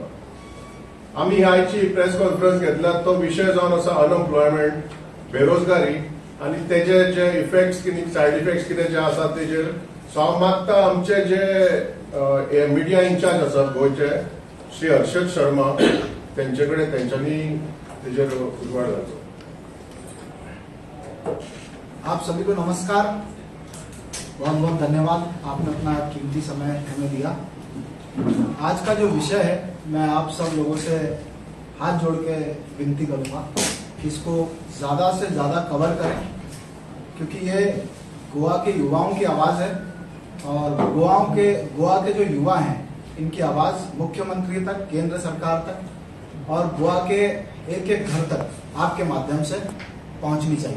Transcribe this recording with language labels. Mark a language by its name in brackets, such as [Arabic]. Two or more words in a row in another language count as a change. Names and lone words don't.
[Konkani] आम्ही ह्या आयची [English] press conference [Konkani] घेतल्यात तो विषय जावन आसा अनएम्प्लॉयमेंट, बेरोजगारी आणि तेजे जे इफेक्ट्स कितें, [English] side effects [Konkani] कितें जे आसात तेजेर. सो हांव मागता आमचे जे [English] media in-charge [Konkani] आसात गोंयचे श्री हर्षद शर्मा तेंचे कडेन तेंच्यांनी तेजेर उजवाड घालचो. [Hindi] आप सभी को नमस्कार, बहुत बहुत धन्यवाद आपने अपना कीमती समय हमें दिया. आज का जो विषय है मैं आप सब लोगों से हाथ जोड़ के विनती करूंगा कि इसको ज्यादा से ज्यादा कवर करें, क्योंकि ये गोवा के युवाओं की आवाज है और गोवा के जो युवा हैं इनकी आवाज मुख्यमंत्री तक, केंद्र सरकार तक और गोवा के एक एक घर तक आपके माध्यम से पहुंचनी चाहिए.